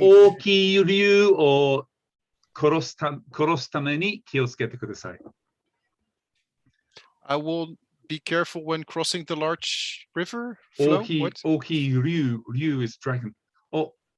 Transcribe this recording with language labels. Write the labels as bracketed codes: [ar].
[ja] 大きい竜を殺すために気をつけてください。 [en] I will be careful when crossing the large river. [ja] 大 [en] Flo, [ja] きい [en] what? [ja] 大きい竜 [en] is dragon [ja] を